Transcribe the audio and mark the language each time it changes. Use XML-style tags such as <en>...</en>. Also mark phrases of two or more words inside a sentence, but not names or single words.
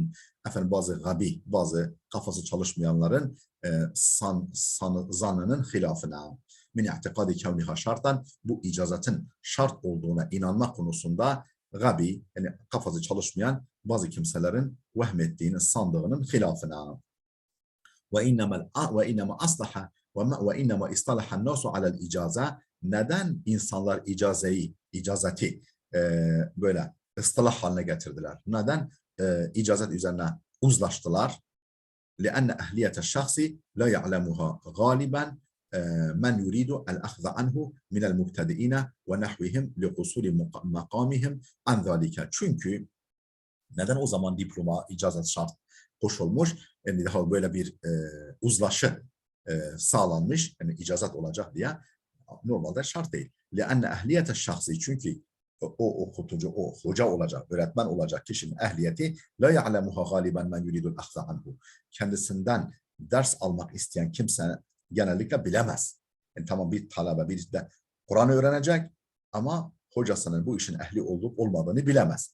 <tr>Efendim bazı kafası çalışmayanların zannının hilafına.</tr> <ar>من اعتقاد كونها شرطا</ar> <tr>bu icazetin şart olduğuna inanmak konusunda gabi, yani kafası çalışmayan bazı kimselerin vehmettiğinin, sandığının hilafına.</tr> <ar>وإنما أصلح وإنما اصطلح الناس على الإجازة.</ar> <tr>Neden insanlar icazeti böyle ıstılah haline getirdiler? Neden icazet üzerine uzlaştılar?</tr> <ar>لأن أهلية الشخص لا يعلمها غالبا من يريد الأخذ عنه من المبتدئين ونحوهم لقصور مقامهم عن ذلك.</ar> <tr>Çünkü neden o zaman diploma, icazet şart koşulmuş? Yani daha böyle bir uzlaşı sağlanmış. Yani icazet olacak diye. Normalde şart değil.</tr> <ar>لأن أهلية الشخص,</ar> <tr>çünkü o okutucu, o hoca olacak, öğretmen olacak kişinin ehliyeti</tr> <ar>لا يعلمها غالبا من يريد الأخذ عنه.</ar> <tr>Kendisinden ders almak isteyen kimse genellikle bilemez. Yani tamam, bir talebe, bir de Kur'an öğrenecek ama hocasının bu işin ehli olup olmadığını bilemez.</tr>